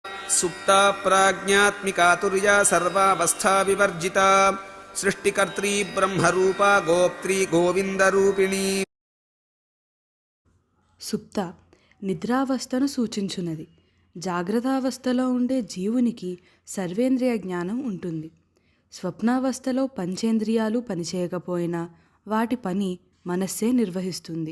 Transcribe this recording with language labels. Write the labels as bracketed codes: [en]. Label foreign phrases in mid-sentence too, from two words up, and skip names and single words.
[sa] सुप्ता प्राज्ञात्मिका तुर्या सर्वावस्था विवर्जिता सृष्टिकर्त्री ब्रह्मरूपा गोप्त्री गोविंदरूपिणी. [te] సుప్త నిద్రావస్థను సూచించున్నది. జాగ్రత్తావస్థలో ఉండే జీవునికి సర్వేంద్రియ జ్ఞానం ఉంటుంది. స్వప్నావస్థలో పంచేంద్రియాలు పనిచేయకపోయినా వాటి పని మనస్సే నిర్వహిస్తుంది.